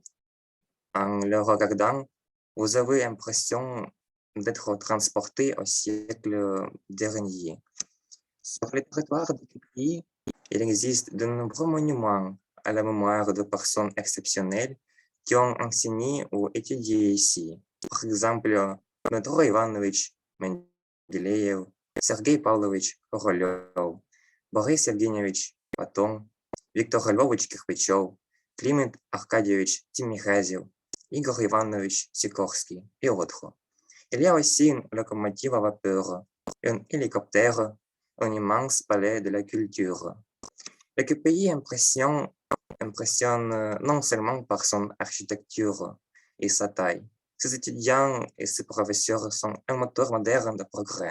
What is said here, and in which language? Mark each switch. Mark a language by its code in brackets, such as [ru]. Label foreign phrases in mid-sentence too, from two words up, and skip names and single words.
[fr] En le regardant, vous avez l'impression d'être transporté au siècle dernier. Sur le territoire du pays, il existe de nombreux monuments à la mémoire de personnes exceptionnelles qui ont enseigné ou étudié ici. Par exemple, Дмитро Иванович Менделеев, Сергей Павлович Королев, Борис Евгеньевич Платон, Виктор Львович Кирпичев, Климент Аркадьевич Тимирязев, Игорь Иванович Сикорский et autres. Il y a aussi une locomotive à vapeur, un hélicoptère, un immense palais de la culture. Le pays impressionne non seulement par son architecture et sa taille. Ses étudiants et ses professeurs sont un moteur moderne de progrès.